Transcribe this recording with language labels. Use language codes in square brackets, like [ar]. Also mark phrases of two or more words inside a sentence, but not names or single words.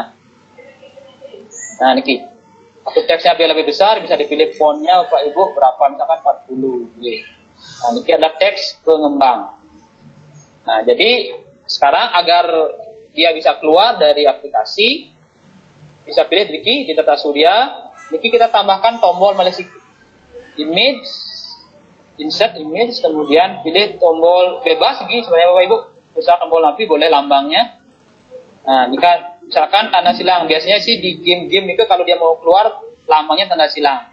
[id] Nah, Niki. Waktu teksnya biar lebih besar bisa dipilih fontnya Bapak Ibu berapa, misalkan 40. Nah, Niki adalah teks pengembang. Nah, jadi sekarang agar dia bisa keluar dari aplikasi, bisa pilih Niki di tata surya. Niki kita tambahkan tombol image, [en] insert image, [id] kemudian pilih tombol bebas Niki sebenarnya Bapak Ibu. Misal tombol napi boleh lambangnya. Nah, jika misalkan tanda silang, biasanya sih di game-game itu kalau dia mau keluar lambangnya tanda silang.